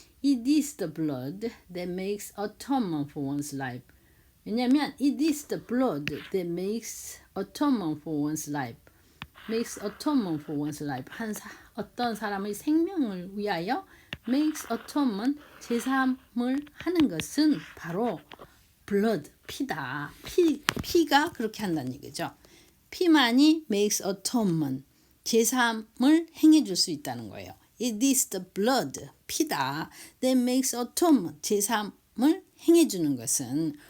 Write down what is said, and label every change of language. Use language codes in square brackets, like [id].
[en] It is the blood that makes atonement for one's life. 왜냐면 it is the blood that makes atonement for one's life. makes atonement for one's life. [ko] 어떤 사람의 생명을 위하여 [en] makes atonement, [ko] 제사함을 하는 것은 바로 blood, 피다. 피가 그렇게 한다는 얘기죠. 피만이 [en] makes atonement, [ko] 제사함을 행해줄 수 있다는 거예요. [en] It is the blood, [ko] 피다, [en] that makes atonement, [ko] 제사함을 행해주는 것은